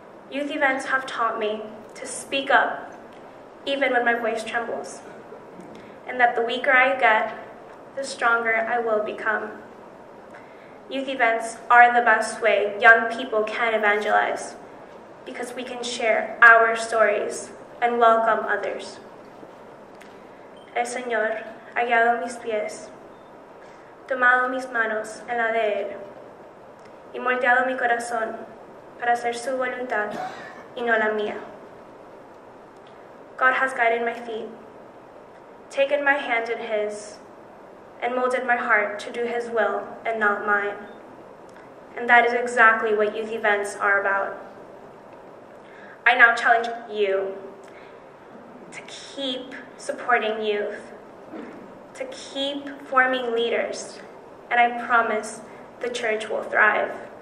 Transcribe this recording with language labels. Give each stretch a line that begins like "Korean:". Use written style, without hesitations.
English: Youth events have taught me to speak up, even when my voice trembles, and that the weaker I get, the stronger I will become. Youth events are the best way young people can evangelize, because we can share our stories and welcome others.
Spanish: El Señor ha guiado mis pies, tomado mis manos en la de Él, y moldeado mi corazón para hacer su voluntad y no la mía.
English: God has guided my feet, taken my hand in His, and molded my heart to do His will and not mine. And that is exactly what youth events are about. I now challenge you to keep supporting youth, to keep forming leaders, and I promise the church will thrive.